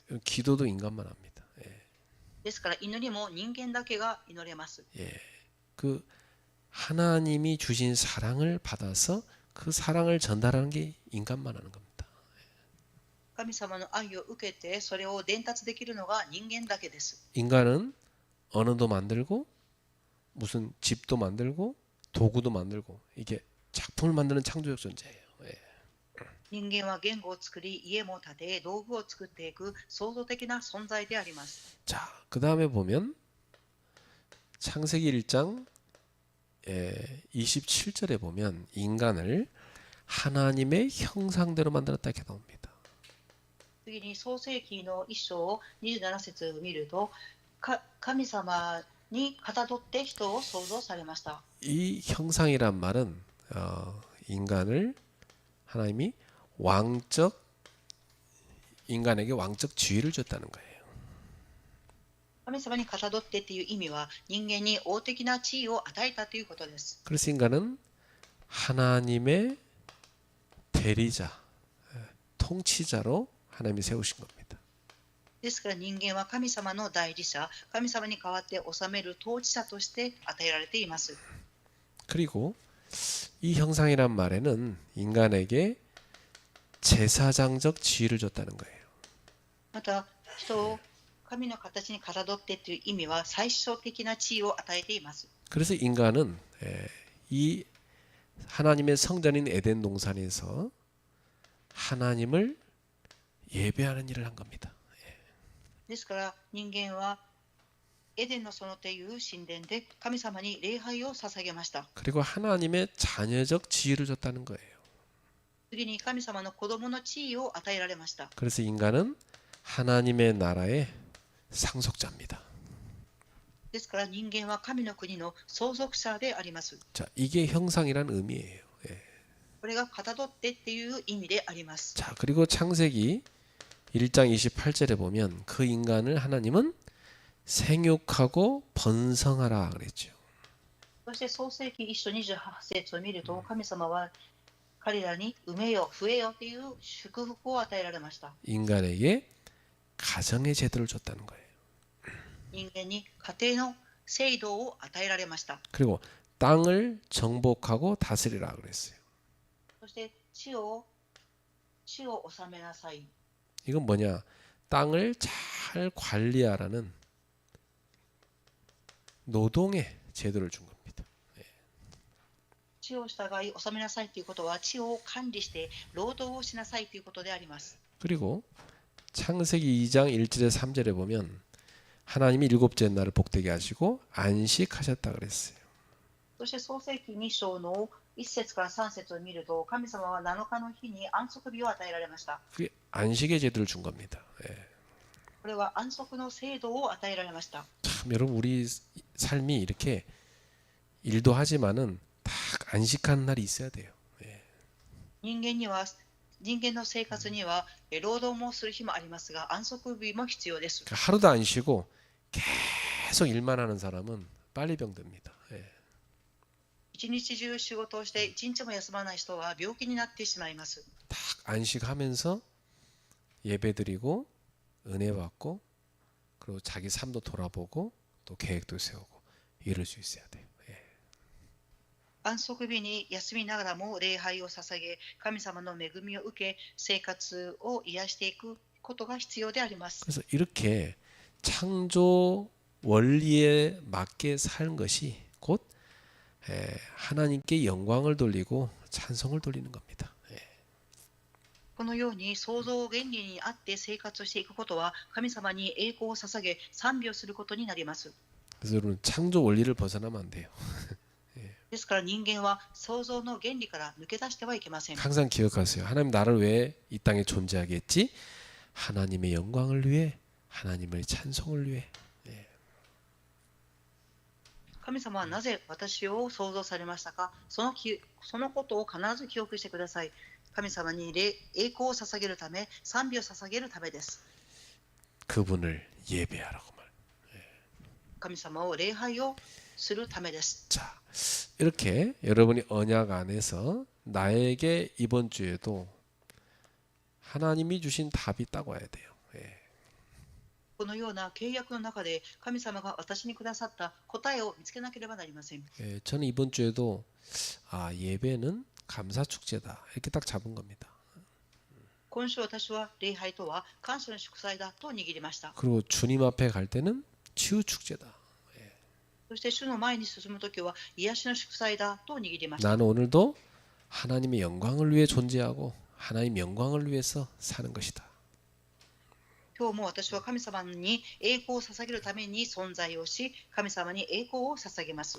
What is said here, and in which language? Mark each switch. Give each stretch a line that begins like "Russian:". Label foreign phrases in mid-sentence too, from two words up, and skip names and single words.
Korean: 기도도 인간만 합니다.
Japanese: ですから祈りも人間だけが祈れます。
Korean: 그 하나님이 주신 사랑을 받아서 그 사랑을 전달하는 게 인간만 하는 겁니다.
Japanese: 神様の愛を受けてそれを伝達できるのが人間だけです。
Korean: 인간은 언어도 만들고 무슨 집도 만들고 도구도 만들고 이게 작품을 만드는 창조적 존재예요.
Japanese: 人間は言語を作り、家も建て、道具を作っていく創造的な存在であります。
Korean: 자, 그 다음에 보면 창세기 1장 27절에 보면 인간을 하나님의 형상대로 만들었다 이렇게 나옵니다.
Japanese: 次に創世記の1章27節を見ると、神様にかたどって人を創造されました。
Korean: 이 형상이란 말은 인간을 하나님이 인간에게 왕적 지위를 줬다는 거예요.
Japanese: 神様にかたどってという意味は人間に王的な地位を与えたということです。
Korean: 그래서 인간은 하나님의 대리자, 통치자로 하나님이 세우신 겁니다.
Japanese: ですから人間は神様の代理者、神様に代わって治める統治者として与えられています。
Korean: 그리고 이 형상이란 말에는 인간에게 제사장적 지위를 줬다는 거예요.
Japanese: また人を神の形にかたどってという意味は最小的な地位を与えています。
Korean: 그래서 인간은 이 하나님의 성전인 에덴 동산에서 하나님을 예배하는 일을 한 겁니다.
Japanese: ですから人間はエデンの園という神殿で神様に礼拝を捧げました。
Korean: 그리고 하나님의 자녀적 지위를 줬다는 거예요.
Japanese: 次に神様の子供の地位を与えられました。
Korean: 그래서 인간은 하나님의 나라의 상속자입니다.
Japanese: ですから人間は神の国の相続者であります。
Korean: 자, 이게 형상이란 의미예요. 예.
Japanese: これがかたどってっていう意味であります。
Korean: 자, 그리고 창세기 1장 28절에 보면 그 인간을 하나님은 생육하고 번성하라 그랬죠.
Japanese: そして創世記1章28節を見ると、神様は彼らに産めよ、増えよという祝福を与えられました。
Korean: 인간에게 가정의 제도를 줬다는 거예요.
Japanese: 人間に家庭の制度を与えられました。
Korean: 그리고 땅을 정복하고 다스리라 그랬어요.
Japanese: そして地を治めなさい。
Korean: 이건 뭐냐? 땅을 잘 관리하라는 노동의 제도를 준 겁니다.
Japanese: 地を従い治めなさいということは、地を管理して労働をしなさいということであります。
Korean: 그리고 창세기 2장 1절에 3절에 보면 하나님이 일곱째 날을 복되게 하시고 안식하셨다 그랬어요.
Japanese: そして創世記2章の1節から3節を見ると、神様は7日の日に安息日を与えられました。
Korean: 그게 안식의 제도를 준 겁니다. 예.
Japanese: これは安息の制度を与えられました。
Korean: 참 여러분 우리 삶이 이렇게 일도 하지만은 딱 안식하는 날이 있어야 돼요. 예.
Japanese: 人間の生活には労働もする日もありますが、安息日も必要です。
Korean: 그러니까 하루도 안 쉬고 계속 일만 하는 사람은 빨리 병듭니다. 예.
Japanese: 一日中仕事をして一日も休まない人は病気になってしまいます。
Korean: 딱 안식하면서 예배드리고 은혜 받고 그리고 자기 삶도 돌아보고 또 계획도 세우고 이럴 수 있어야 돼요. 예.
Japanese: 安息日に休みながらも礼拝を捧げ、神様の恵みを受け、生活を癒していくことが必要であります。
Korean: 그래서 이렇게 창조 원리에 맞게 사는 것이 곧 하나님께 영광을 돌리고 찬송을 돌리는 겁니다. 예.
Japanese: このように創造原理にあって生活をしていくことは、神様に栄光を捧げ賛美をすることになります。
Korean: 그래서 여러분 창조 원리를 벗어나면 안 돼요.
Japanese: ですから人間は創造の原理から抜け出してはいけません。
Korean: 항상 기억하세요. 하나님 나를 왜 이 땅에 존재하게 했지? 하나님의 영광을 위해, 하나님의 찬송을 위해.
Japanese: 神様はなぜ私を創造されましたか。そのことを必ず記憶してください。神様に栄光を捧げるため、賛美を捧げるためです。
Korean: 그분을 예배하라고 말.
Japanese: 神様を礼拝をするためです。
Korean: 자, 이렇게 여러분이 언약 안에서 나에게 이번 주에도 하나님이 주신 답이 딱 와야 돼요. 예.
Japanese: このような契約の中で神様が私にくださった答えを見つけなければなりません。
Korean: 예, 저는 이번 주에도 예배는 감사 축제다 이렇게 딱 잡은 겁니다.
Japanese: 今週私は礼拝とは感謝の祝祭だと握りました。
Korean: 그리고 주님 앞에 갈 때는 치유 축제다.
Japanese: そして主の前に進むときは癒しの祝祭だと握りました。
Korean: 나는 오늘도 하나님의 영광을 위해 존재하고 하나님 영광을 위해서 사는 것이다.
Japanese: 今日も私は神様に栄光を捧げるために存在をし、神様に栄光を捧げます。